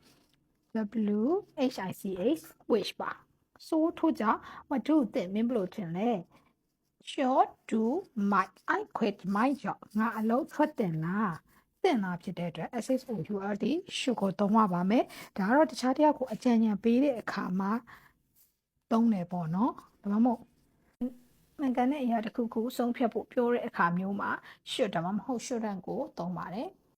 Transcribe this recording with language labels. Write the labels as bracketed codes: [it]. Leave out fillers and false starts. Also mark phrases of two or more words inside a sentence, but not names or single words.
[en] WHICH which [my] ပါ so ထို့ကြောင့် [en] what do you think [my] မင်းဘယ်လိုထင်လဲ [en] sure do might I quit my job [my] ငါအလုပ်ထွက်တင်လားတင်လားဖြစ်တဲ့အတွက် [en] SHOULD should [my] ကိုသုံးရပါမယ်ဒါကတော့တခြားတစ်ယောက်ကိုအကြံဉာဏ်ပေးတဲ့အခါမှာသုံးတယ်ပေါ့နော်ဒါမှမဟုတ်မှန်ကန်တဲ့အရာတစ်ခုခုဆုံးဖြတ်ဖို့ပြောတဲ့အခါမျိုးမှာ should ဒါမှမဟုတ် shouldn't ကိုသုံးပါတယ်